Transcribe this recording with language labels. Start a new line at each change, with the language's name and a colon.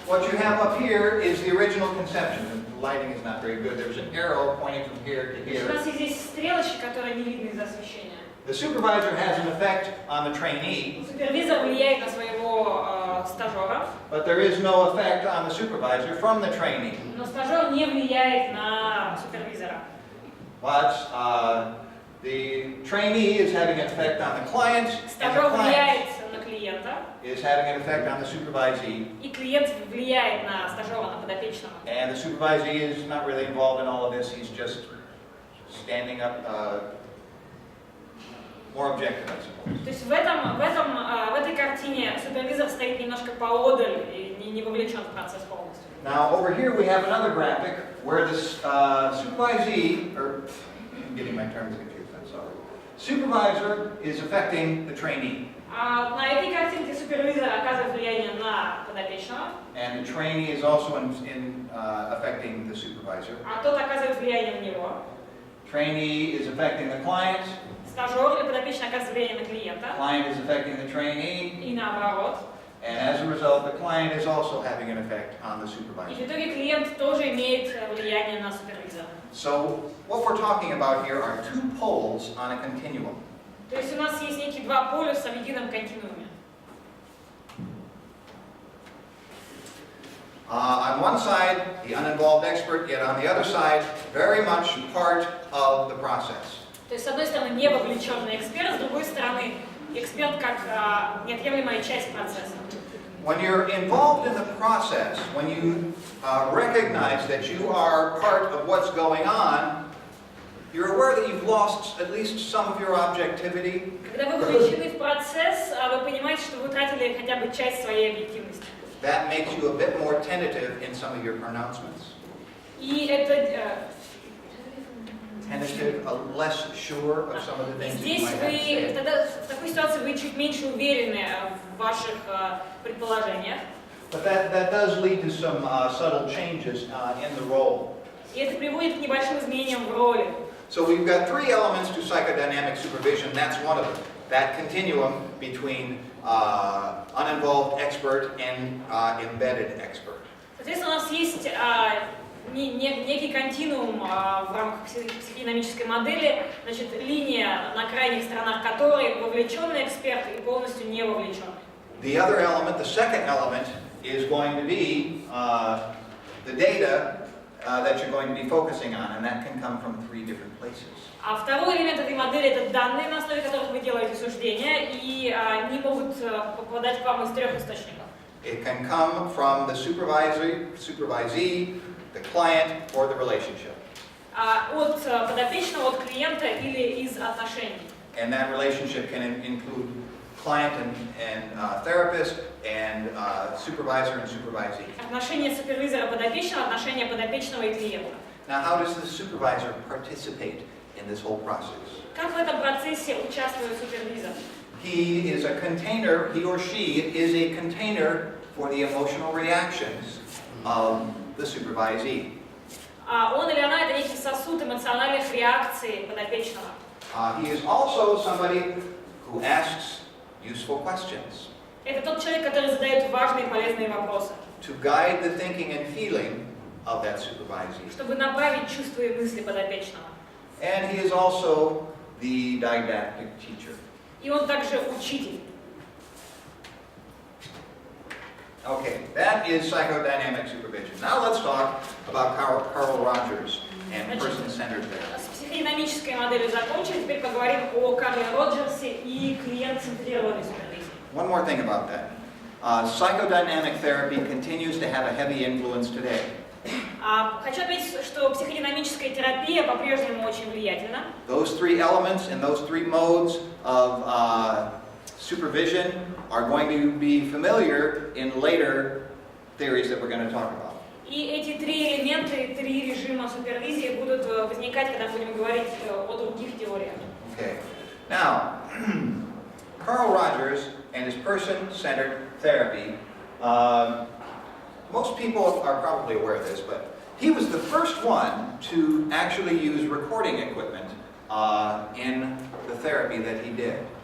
English: What you have up here is the original conception. The lighting is not very good. There's an arrow pointing from here to
Russian: У
English: here.
Russian: нас есть здесь стрелочки, которые не видны из-за освещения.
English: The supervisor has an effect on the trainee,
Russian: Супервизор влияет на своего стажера,
English: but there is no effect on the supervisor from the trainee.
Russian: но стажер не влияет на супервизора.
English: But the trainee is having an effect on the client, and the
Russian: Стажер
English: client
Russian: влияет на клиента,
English: is having an effect on the supervisee,
Russian: и клиент влияет на стажера, на подопечного.
English: and the supervisee is not really involved in all of this. He's just standing up, more objective, I suppose.
Russian: То есть в этой картине супервизор стоит немножко поодаль и не вовлечен в процесс полностью.
English: Now, over here we have another graphic where the supervisee, or I'm getting my terms confused, I'm sorry. Supervisor is affecting the trainee,
Russian: На этой картинке супервизор оказывает влияние на подопечного,
English: and the trainee is also affecting the supervisor.
Russian: а тот оказывает влияние на него.
English: Trainee is affecting the client,
Russian: Стажер или подопечный оказывает влияние на клиента,
English: client is affecting the trainee,
Russian: и наоборот.
English: and as a result, the client is also having an effect on the
Russian: И в
English: supervisor.
Russian: итоге клиент тоже имеет влияние на супервизора.
English: So what we're talking about here are two poles on a continuum.
Russian: То есть у нас есть некие два полюса в едином континууме.
English: On one side, the uninvolved expert, yet on the other side, very much part of the process.
Russian: То есть, с одной стороны, не вовлеченный эксперт, с другой стороны, эксперт как неотъемлемая часть процесса.
English: When you're involved in the process, when you recognize that you are part of what's going on, you're aware that you've lost at least some of your objectivity.
Russian: Когда вы вовлечены в процесс, вы понимаете, что вы тратили хотя бы часть своей объективности.
English: That makes you a bit more tentative in some of your pronouncements.
Russian: И это
English: Tentative, less sure of some of the things you
Russian: здесь
English: might have to
Russian: вы,
English: say.
Russian: тогда в такой ситуации вы чуть меньше уверены в ваших предположениях.
English: But that does lead to some subtle changes in the role.
Russian: И это приводит к небольшим изменениям в роли.
English: So we've got three elements to psychodynamic supervision. That's one of them. That continuum between uninvolved expert and embedded expert.
Russian: Соответственно, у нас есть некий континуум в рамках психодинамической модели, значит, линия, на крайних сторонах которой вовлеченный эксперт и полностью не вовлеченный.
English: The other element, the second element, is going to be the data that you're going to be focusing on, and that can come from three different places.
Russian: А второй элемент этой модели – это данные, на основе которых вы делаете суждения, и они могут попадать к вам из трех источников.
English: It can come from the supervisee, the client, or the relationship.
Russian: От подопечного, от клиента или из отношений.
English: And that relationship can include client and therapist, and supervisor and supervisee.
Russian: Отношения супервизора подопечного, отношения подопечного и клиента.
English: Now, how does the supervisor participate in this whole process?
Russian: Как в этом процессе участвует супервизор?
English: He is a container, he or she is a container for the emotional reactions of the supervisee.
Russian: Он или она – это некий сосуд эмоциональных реакций подопечного.
English: He is also somebody who asks useful questions
Russian: Это тот человек, который задает важные и полезные вопросы,
English: to guide the thinking and feeling of that supervisee.
Russian: чтобы направить чувства и мысли подопечного.
English: And he is also the didactic teacher.
Russian: И он также учитель.
English: Okay, that is psychodynamic supervision. Now let's talk about Carl Rogers and person-centered therapy.
Russian: С психодинамической моделью закончили, теперь поговорим о Карле Роджерсе и клиент-центрированной супервизии.
English: One more thing about that. Psychodynamic therapy continues to have a heavy influence today.
Russian: Хочу отметить, что психодинамическая терапия по-прежнему очень влиятельна.
English: Those three elements and those three modes of supervision are going to be familiar in later theories that we're going to talk about.
Russian: И эти три элемента, и три режима супервизии будут возникать, когда будем говорить о других теориях.
English: Okay. Now, Carl Rogers and his person-centered therapy, most people are probably aware of this, but he was the first one to actually use recording equipment in the therapy that he did.